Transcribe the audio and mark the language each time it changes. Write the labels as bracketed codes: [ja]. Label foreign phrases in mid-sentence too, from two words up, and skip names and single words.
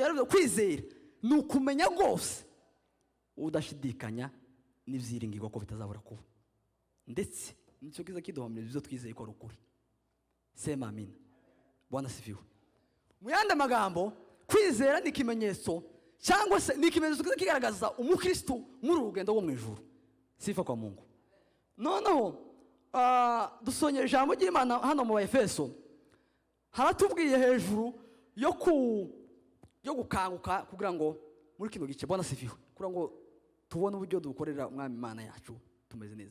[rw] Yaravuze kwizera ni ukumenya rwose udashidikanya n'ivyiringirwa ko bitazabura kuba, ndetse nicyo kiza kiduhamira ibyo twizeye ko ari ukuri. [sw] Sema amen. Bwana sifiwe. [rw] Mu yandi magambo, kwizera ni ikimenyetso cyangwa se ni ikimenyetso kigaragaza umukristo muri urugendo rwo mu ijuru. [sw] Sifa kwa Mungu. [rw] Noneho dusonye ijambo ry'Imana hano mu Baefeso, haratubwiye hejuru yo gukanguka kugira ngo muri kino gice. [sw] Bwana sifiwe. [rw] Kugira ngo tubone uburyo dukorera umwami Imana yacu tumeze neza.